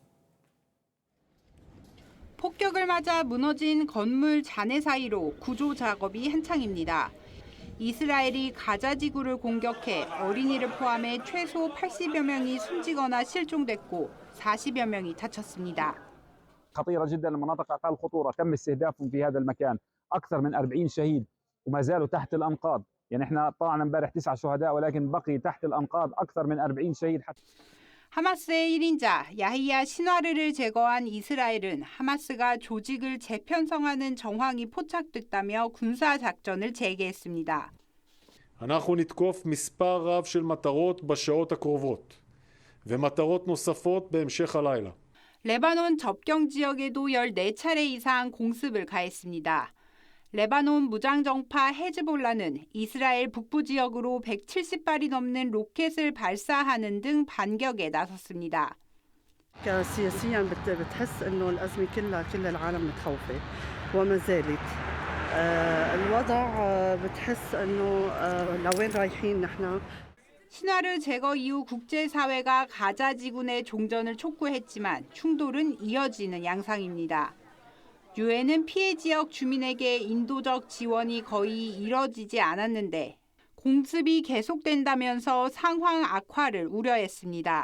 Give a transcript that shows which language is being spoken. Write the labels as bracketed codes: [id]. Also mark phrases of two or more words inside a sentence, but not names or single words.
[ko] 폭격을 맞아 무너진 건물 잔해 사이로 구조 작업이 한창입니다. 이스라엘이 가자 지구를 공격해 어린이를 포함해 최소 80여 명이 숨지거나 실종됐고 40여 명이 다쳤습니다. [ar] خطيرة جدا المناطق أقل خطورة تم استهدافهم في هذا المكان أكثر من 40 شهيد وما زالوا تحت الأنقاض يعني احنا طلعنا امبارح 9 شهداء ولكن بقي تحت الأنقاض أكثر من 40 شهيد. [ko] 하마스의 1인자 야히야 시나르를 제거한 이스라엘은 하마스가 조직을 재편성하는 정황이 포착됐다며 군사 작전을 재개했습니다. [he] אנחנו נתקוף מספר רב של מטרות בשעות הקרובות ומטרות נוספות בהמשך הלילה. [ko] 레바논 접경 지역에도 14차례 이상 공습을 가했습니다. 레바논 무장정파 헤즈볼라는 이스라엘 북부 지역으로 170발이 넘는 로켓을 발사하는 등 반격에 나섰습니다. [ar] سياسيا بتحس انه الازمه كل العالم متخوفه وما زالت الوضع بتحس انه لوين رايحين نحن. [ko] 신화르 제거 이후 국제사회가 가자 지구 내 종전을 촉구했지만 충돌은 이어지는 양상입니다. 유엔은 피해 지역 주민에게 인도적 지원이 거의 이뤄지지 않았는데 공습이 계속된다면서 상황 악화를 우려했습니다.